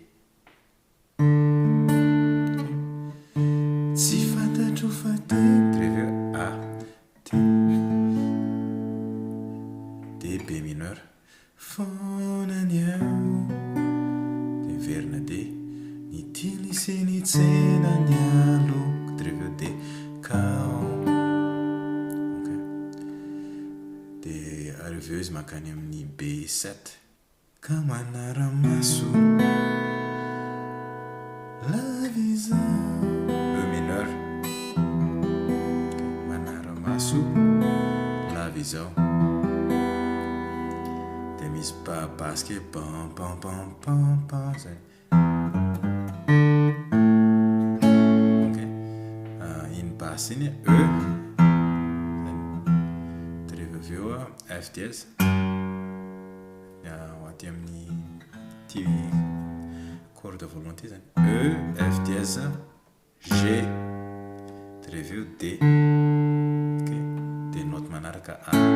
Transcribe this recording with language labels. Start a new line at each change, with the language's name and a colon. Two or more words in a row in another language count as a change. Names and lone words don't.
Malagasy: tsy fantatro fa D de reveo A D D
French: B mineur
Malagasy: fonany ao de verina D ny tily sy ny tsenany aloko de reveo D kao ok de reveo izy makany amin'ny B7 ka manara-maso lavizao
French: E mineur
Malagasy: manara-maso lavizao de misy baske pam pam pam pam pam zay ok iny basse iny E de reveo
French: F dièse
Malagasy: ho aty amin'ny ty
French: corde volonté
Malagasy: zany E
French: F dièse
Malagasy: G de reveo D ok de note manaraka A